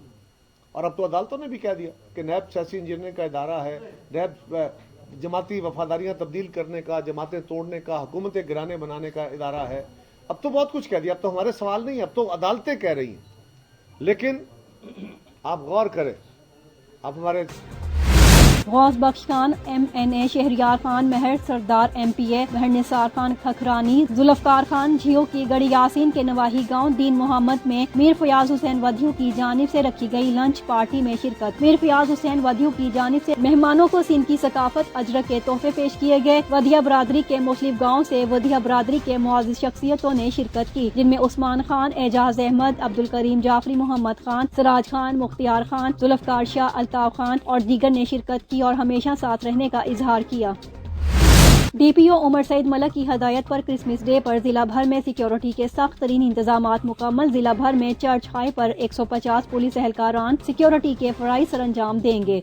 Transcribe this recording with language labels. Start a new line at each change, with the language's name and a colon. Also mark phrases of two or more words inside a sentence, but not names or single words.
Urdu: اور اب تو عدالتوں نے بھی کہہ دیا کہ نیب سیاسی انجینئرنگ کا ادارہ ہے، نیب جماعتی وفاداریاں تبدیل کرنے کا، جماعتیں توڑنے کا، حکومتیں گرانے بنانے کا ادارہ ہے. اب تو بہت کچھ کہہ دیا، اب تو ہمارے سوال نہیں، اب تو عدالتیں کہہ رہی ہیں. لیکن آپ غور کریں، آپ ہمارے غوث بخش خان MNA، شہریار خان مہر سردار MPA، مہر نثار خان کھکھرانی، ذوالفقار خان جھیو کی گڑھی یاسین کے نواحی گاؤں دین محمد میں میر فیاض حسین ودھیوں کی جانب سے رکھی گئی
English: lunch party
Urdu: میں شرکت. میر فیاض حسین ودھیوں کی جانب سے مہمانوں کو سندھ کی ثقافت اجرک کے تحفے پیش کیے گئے. ودھیا برادری کے مختلف گاؤں سے ودھیا برادری کے معزز شخصیات نے شرکت کی، جن میں عثمان خان، اعجاز احمد، عبدالکریم جعفری، محمد خان، سراج خان، مختیار خان، ذوالفقار شاہ, الطاف خان اور دیگر نے شرکت کی اور ہمیشہ ساتھ رہنے کا اظہار کیا. DPO عمر سعید ملک کی ہدایت پر کرسمس ڈے پر ضلع بھر میں سیکیورٹی کے سخت ترین انتظامات مکمل. ضلع بھر میں چرچ ہائی پر 150 پولیس اہلکاران سیکیورٹی کے فرائض سرانجام دیں گے.